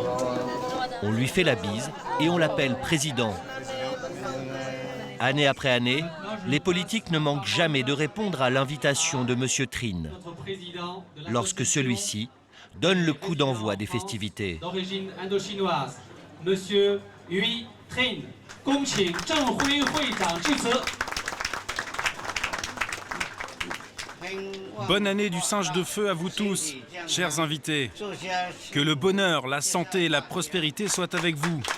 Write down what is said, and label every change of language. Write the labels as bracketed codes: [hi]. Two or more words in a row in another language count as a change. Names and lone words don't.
[fr] On lui fait la bise et on l'appelle président. Année après année, les politiques ne manquent jamais de répondre à l'invitation de M. Trin, lorsque celui-ci donne le coup d'envoi des festivités. D'origine indo-chinoise, Monsieur Hui Trin. [zh] 恭请郑辉会长致辞。 [fr] Bonne année du singe de feu à vous tous, chers invités. Que le bonheur, la santé et la prospérité soient avec vous.